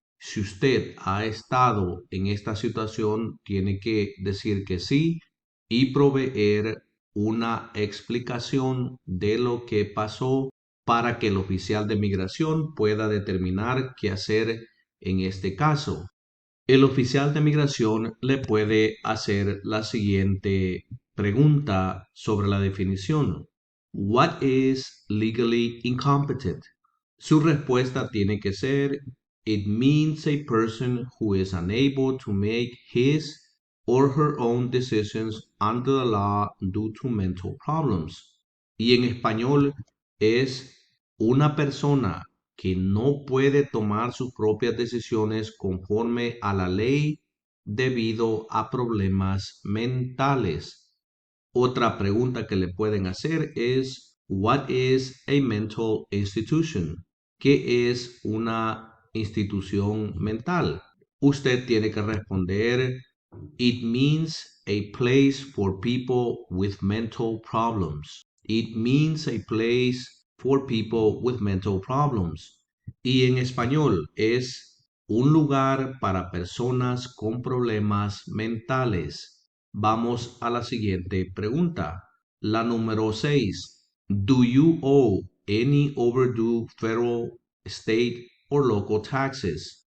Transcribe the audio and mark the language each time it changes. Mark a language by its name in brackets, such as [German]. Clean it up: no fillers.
[Spanish] Si usted ha estado en esta situación, tiene que decir que sí y proveer una explicación de lo que pasó para que el oficial de migración pueda determinar qué hacer en este caso. El oficial de migración le puede hacer la siguiente pregunta sobre la definición. [English] What is legally incompetent? [Spanish] Su respuesta tiene que ser [English] It means a person who is unable to make his or her own decisions under the law due to mental problems. [Spanish] Y en español es una persona que no puede tomar sus propias decisiones conforme a la ley debido a problemas mentales. Otra pregunta que le pueden hacer es, [English] what is a mental institution? [Spanish] ¿Qué es una institución mental? Usted tiene que responder, [English] it means a place for people with mental problems. It means a place for people with mental problems. [Spanish] Y en español es un lugar para personas con problemas mentales. Vamos a la siguiente pregunta. La número 6. [English] Do you owe any overdue federal, state or local taxes?